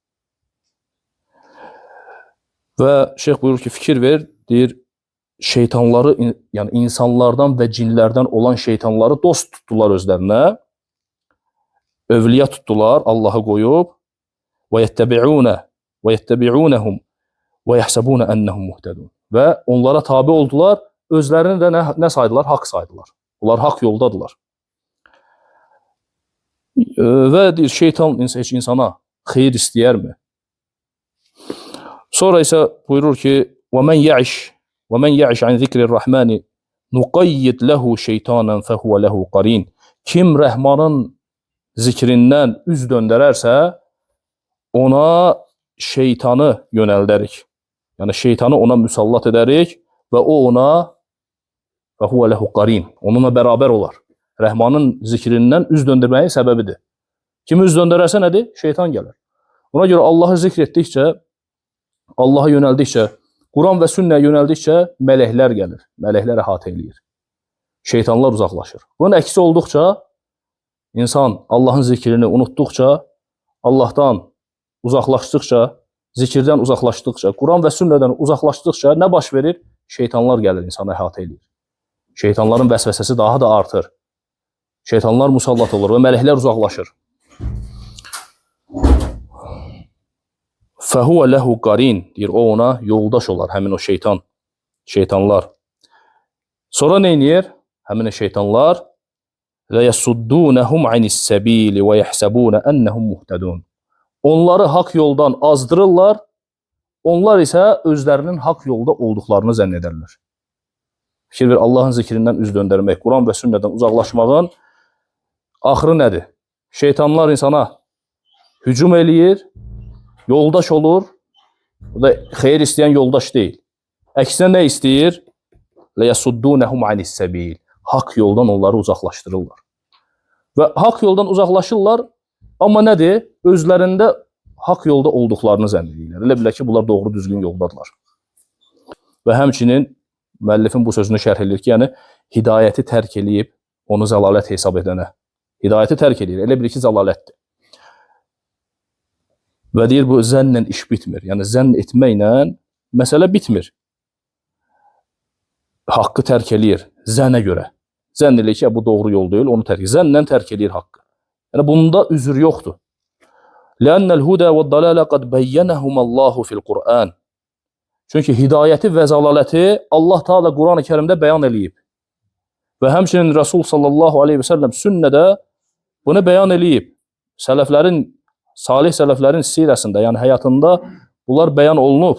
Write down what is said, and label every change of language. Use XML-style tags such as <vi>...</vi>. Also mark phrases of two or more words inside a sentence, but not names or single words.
<az>Və şeyx buyurur ki, fikir ver, deyir, şeytanları, yəni insanlardan və cinlərdən olan şeytanları dost tutdular özlərinə, övliya tutdular, Allahı qoyub,</az> <ar>ويتبعونهم ويحسبون أنهم مهتدون.</ar> <az>Və onlara tabi oldular, özlərini də nə saydılar? Haqq saydılar. Onlar haqq yoldadılar. Və deyir, şeytan heç insana xeyir istəyərmi? Sonra isə buyurur ki,</az> <ar>وَمَنْ يَعِشْ عَنْ ذِكْرِ الرَّحْمَنِ نُقَيِّدْ لَهُ شَيْطَانًا فَهُوَ لَهُ قَرِينٌ.</ar> <az>Kim Rəhmanın zikrindən üz döndərərsə, ona şeytanı yönəldərik. Yəni şeytanı ona müsallat edərik və o ona</az> <ar>فَهُوَ لَهُ قَرِينٌ.</ar> <az>Onunla bərabər olar. Rəhmanın zikrindən üz döndürməyin səbəbidir. Kim üz döndərərsə nədir? Şeytan gəlir. Ona görə Allahı zikr etdikcə, Allaha yönəldikcə, Quran və sünnəyə yönəldikcə mələklər gəlir. Mələklər əhatə eləyir. Şeytanlar uzaqlaşır. Bunun əksi olduqca, insan Allahın zikrini unutduqca, Allahdan uzaqlaşdıqca, zikirdən uzaqlaşdıqca, Quran və sünnədən uzaqlaşdıqca nə baş verir? Şeytanlar gəlir, insanı əhatə eləyir. Şeytanların vəsvəsəsi daha da artır. Şeytanlar musallat olur və mələklər uzaqlaşır.</az> <ar>فَهُوَ لَهُ قَرِينٌ</ar> <az>deyir, o ona yoldaş olar, həmin o şeytanlar. Sonra nə edir? Həmin o şeytanlar</az> <ar>لَيَسُدُّونَهُمْ عَنِ السَّبِيلِ وَيَحْسَبُونَ أَنَّهُمْ مُهْتَدُونَ.</ar> <az>Onları haqq yoldan azdırırlar, onlar isə özlərinin haqq yolda olduqlarını zənn edərlər. Fikir ver, Allahın zikrindən üz döndərmək, Quran və sünnədən uzaqlaşmağın axırı nədir? Şeytanlar insana hücum eləyir, yoldaş olur, o da xeyir istəyən yoldaş deyil. Əksinə nə istəyir?</az> <ar>لَيَسُدُّونَهُمْ عَنِ السَّبِيلِ.</ar> <az>Haqq yoldan onları uzaqlaşdırırlar. Və haqq yoldan uzaqlaşırlar, amma nədir? Özlərində haqq yolda olduqlarını zənn edirlər. Elə bilər ki, bunlar doğru düzgün yoldadırlar. Və həmçinin müəllifin bu sözünü şərh edir ki, yəni hidayəti tərk eləyib, onu zəlalət hesab edənə. Hidayəti tərk edir, elə bilir ki, zəlalətdir. Və deyir, bu zənnlə iş bitmir. Yəni, zənn etməklə məsələ bitmir. Haqqı tərk eləyir, zənnə görə. Zənn eləyir ki, bu doğru yol deyil, onu tərk edir. Zənnlə tərk eləyir haqqı. Yəni, bunda üzr yoxdur.</az> <ar>لَأَنَّ الْهُدَى وَالضَّلَالَ قَدْ بَيَّنَهُمَ اللّٰهُ فِي الْقُرْآنِ.</ar> <az>Çünki hidayəti və zəlaləti Allah Teala Quran-ı Kərimdə bəyan eləyib. Və həmçinin Rasul</az> <ar>صلى الله عليه وسلم</ar> <az>sünnədə bunu bəyan eləyib. Salih sələflərin sirəsində, yəni həyatında bunlar bəyan olunub.</az>